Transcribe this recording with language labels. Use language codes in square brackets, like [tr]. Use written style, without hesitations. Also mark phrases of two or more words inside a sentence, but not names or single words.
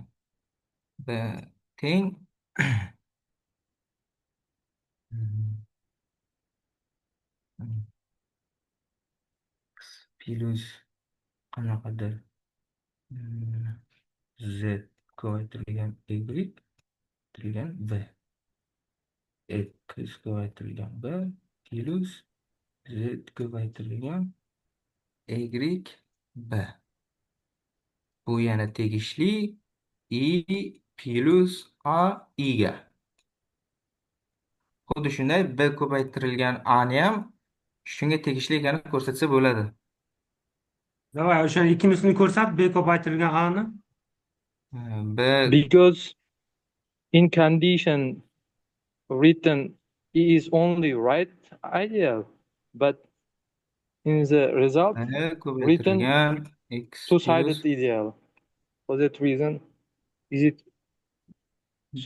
[uz] B teng plus qanaqadir z ko'paytirilgan y ko'paytirilgan b x ko'paytirilgan b plus z ko'paytirilgan y b. Bu yana tegishli i plus a i ga. Xuddi shunday b ko'paytirilgan a ni ham shunga tegishli ekanini ko'rsatsa bo'ladi. Davay o'sha ikkimisini ko'rsat, b ko'paytirilgan a ni. B [en] Because in condition written E is only right ideal, but in the result written [uz] ko'paytirilgan x plus [en] two-sided ideal. For that reason, is it so